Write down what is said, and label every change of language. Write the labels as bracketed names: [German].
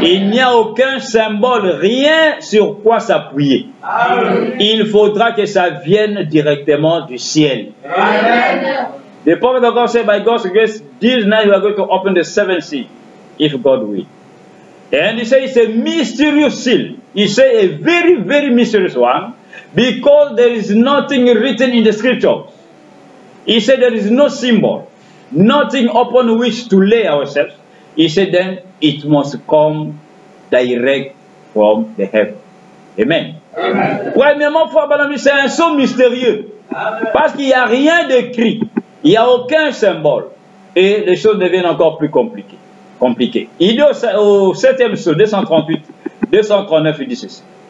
[French] Il n'y a aucun symbole, rien sur quoi s'appuyer. Il faudra que ça vienne directement du ciel. Amen. [English] The prophet of God said, by God's grace, this night we are going to open the 7th seal, if God will. And he said it's a mysterious seal. He said a very, very mysterious one, because there is nothing written in the scriptures. He said there is no symbol, nothing upon which to lay ourselves. He said then it must come direct from the heaven. Amen. Amen. [French] Premièrement, c'est un sceau mystérieux. Amen. Parce qu'il n'y a rien d'écrit. Il n'y a aucun symbole. Et les choses deviennent encore plus compliquées. Il dit au 7e sceau, 238, 239, il dit ceci.